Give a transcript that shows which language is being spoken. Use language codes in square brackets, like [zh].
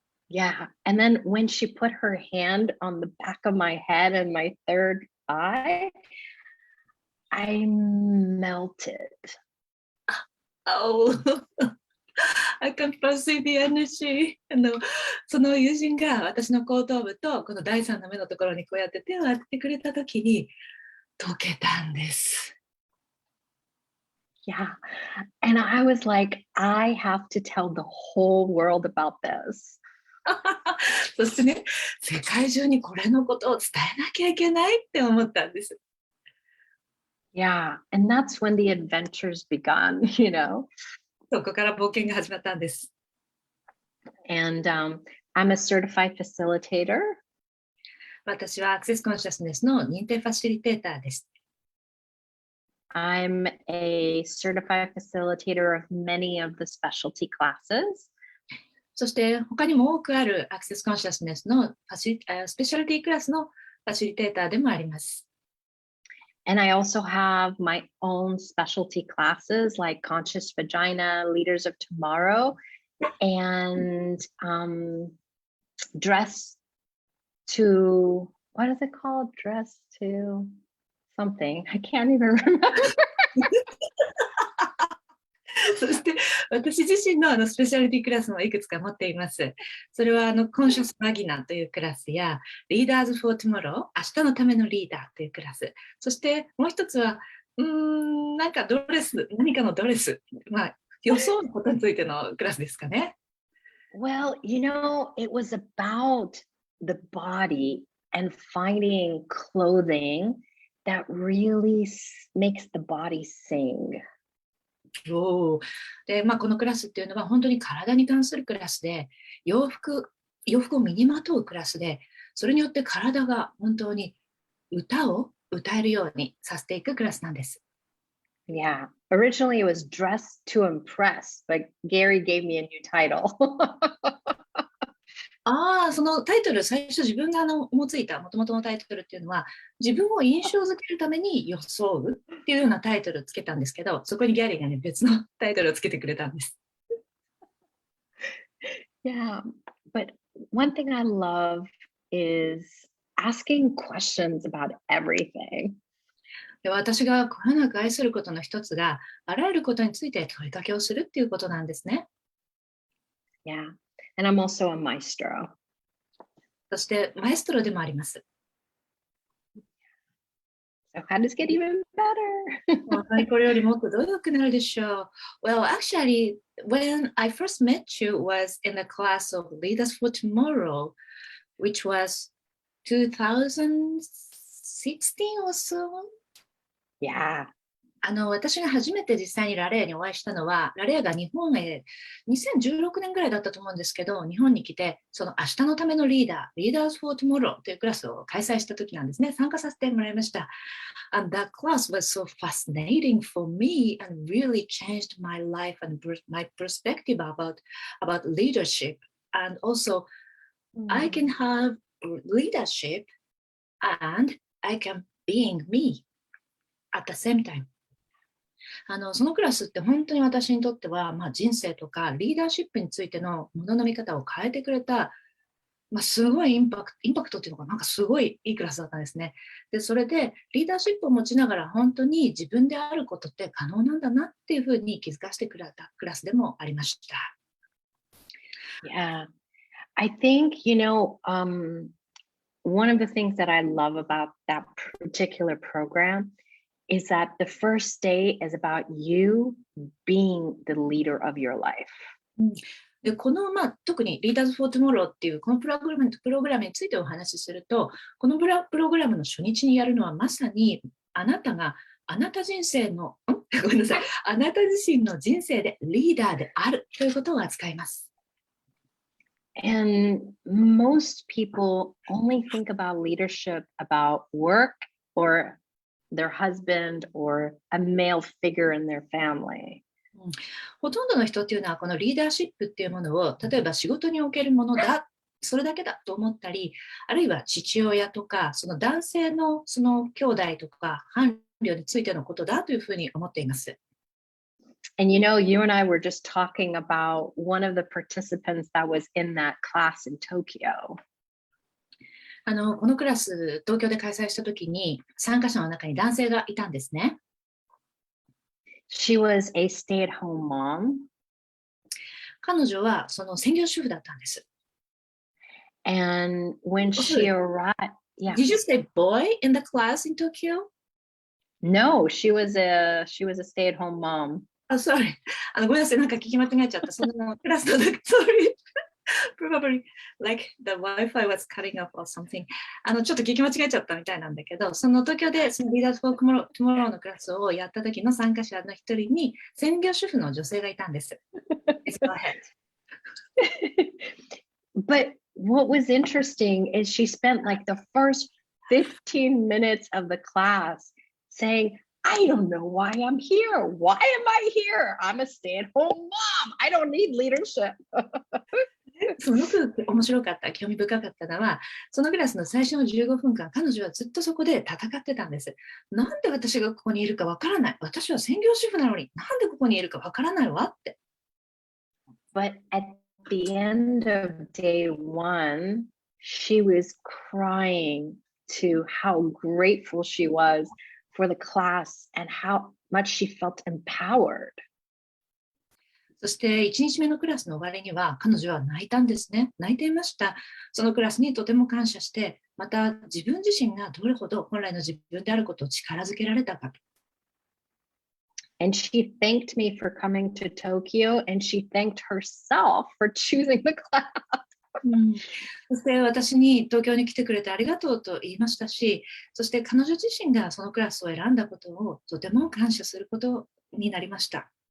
[en] Yeah, and then when she put her hand on the back of my head and my third eye, I melted. Oh, I can perceive the energy. [ja] その友人が私の後頭部とこの第三の目のところにこうやって手を当ててくれたときに溶けたんです。 [en] Yeah, and I was like, I have to tell the whole world about this. [ja] そしてね、世界中にこれのことを伝えなきゃいけないって思ったんです。 [en] Yeah, and that's when the adventures begun, you know. [ja] そこから冒険が始まったんです。 [en] And I'm a certified facilitator. [ja] 私はアクセスコンシャスネスの認定ファシリテーターです。 [en] I'm a certified facilitator of many of the specialty classes. [ja] そして他にも多くあるアクセスコンシャスネスのスペシャリティクラスのファシリテーターでもあります。 [en] And I also have my own specialty classes like Conscious Vagina, Leaders of Tomorrow, and Dress to, what is it called? Dress to something. I can't even remember. [ja] そして私自身のスペシャリティクラスもいくつか持っています。それはコンシャスマギナというクラスや Leaders for Tomorrow 明日のためのリーダーというクラス、そしてもう一つは何かのドレス、まあ予想のことについてのクラスですかね。 [en] Well, you know, it was about the body and finding clothing that really makes the body sing. [ja] おーで、このクラスっていうのは本当に体に関するクラスで、洋服を身にまとうクラスで、それによって体が本当に歌を歌えるようにさせていくクラスなんです。 [en] Yeah. Originally, it was Dress to Impress, but Gary gave me a new title. [ja] そのタイトル、最初自分が思いついたもともとのタイトルっていうのは、自分を印象づけるために装うっていうようなタイトルをつけたんですけど、そこにギャリーがね、別のタイトルをつけてくれたんです。 [en] Yeah. But one thing I love is asking questions about everything. [ja] で、私がこよなく愛することの一つが、あらゆることについて問いかけをするっていうことなんですね。 [en] Yeah. And I'm also a maestro. [ja] そして、マエストロでもあります。 [en] So how does it get even better? [ja] 本当にこれよりもっとどう良くなるでしょう。 [en] Well, actually, when I first met you was in the class of Leaders for Tomorrow, which was 2016 or so. Yeah. [ja] 私が初めて実際にラレーにお会いしたのは、ラレーが日本へ2016年ぐらいだったと思うんですけど、日本に来て、その明日のためのリーダー、Leaders for Tomorrow というクラスを開催した時なんですね。参加させてもらいました。 [en] And that class was so fascinating for me and really changed my life and my perspective about leadership. And also, I can have leadership and I can being me at the same time. [ja] そのクラスって本当に私にとっては、人生とかリーダーシップについてのものの見方を変えてくれた、すごいインパクトっていうのがなんかすごいいいクラスだったんですね。で、それでリーダーシップを持ちながら本当に自分であることって可能なんだなっていうふうに気づかせてくれたクラスでもありました。 [en] Yeah. I think, you know, one of the things that I love about that particular program is that the first day is about you being the leader of your life. [ja] でこの、特に Leaders for Tomorrow っていうこのプログラムについてお話しすると、このプログラムの初日にやるのはまさにあなたがあなた人生の、ごめんなさい、あなた自身の人生でリーダーであるということを扱います。 [en] And most people only think about leadership about work or their husband or a male figure in their family. [ja] ほとんどの人っていうのはこのリーダーシップっていうものを例えば仕事におけるものだ、それだけだと思ったり、あるいは父親とかその男性のその兄弟とか伴侶についてのことだというふうに思っています。 [en] And you know, you and I were just talking about one of the participants that was in that class in Tokyo. [ja] このクラス、東京で開催したときに参加者の中に男性がいたんですね。 [en] She was a stay-at-home mom. [ja] 彼女はその専業主婦だったんです。 [en] And when she arrived, yeah. Did you say boy in the class in Tokyo? No, she was a stay-at-home mom. Sorry. [ja] ごめんなさい、なんか聞き間違えちゃった。そのクラスの時、 [en] sorry. Probably like the Wi-Fi was cutting off or something. [ja] ちょっと聞き間違えちゃったみたいなんだけど、その東京でその Leaders for Tomorrow のクラスをやった時の参加者の一人に専業主婦の女性がいたんです。 [en] Go ahead. But what was interesting is she spent like the first 15 minutes of the class saying, I don't know why I'm here. Why am I here? I'm a stay-at-home mom. I don't need leadership. [ja] すごく面白かった、興味深かったのは、そのクラスの最初の15分間、彼女はずっとそこで戦ってたんです。なんで私がここにいるかわからない。私は専業主婦なのに、なんでここにいるかわからないわって。 [en] But at the end of day one, she was crying to how grateful she was for the class and how much she felt empowered. [ja] そして1日目のクラスの終わりには彼女は泣いたんですね。泣いていました。そのクラスにとても感謝して、また自分自身がどれほど本来の自分であることを力づけられたかと。 [en] And she thanked me for coming to Tokyo, and she thanked herself for choosing the class. [ja] そして私に東京に来てくれてありがとうと言いましたし、そして彼女自身がそのクラスを選んだことをとても感謝することになりました。